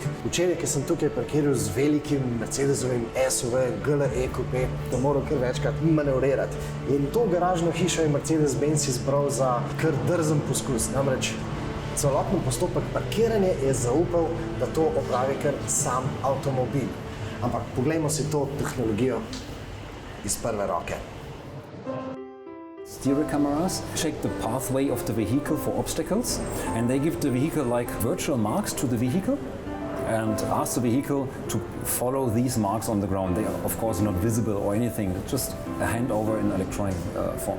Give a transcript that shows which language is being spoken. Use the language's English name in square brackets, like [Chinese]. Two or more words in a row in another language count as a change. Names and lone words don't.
[Slovenian] Včeraj, ki sem tukaj parkiral z velikim Mercedesovim SUV GLE Coupé, da moram kar večkrat manevrirati. In to garažno hišo je Mercedes-Benz izbral za kar drzen poskus. Namreč, celoten postopek parkiranja je zaupal, da to opravi kar sam avtomobil. Ampak poglejmo si to tehnologijo iz prve roke. [English] Stereo cameras check the pathway of the vehicle for obstacles, and they give the vehicle like virtual marks to the vehicle and ask the vehicle to follow these marks on the ground. They are of course not visible or anything, just a handover in electronic form.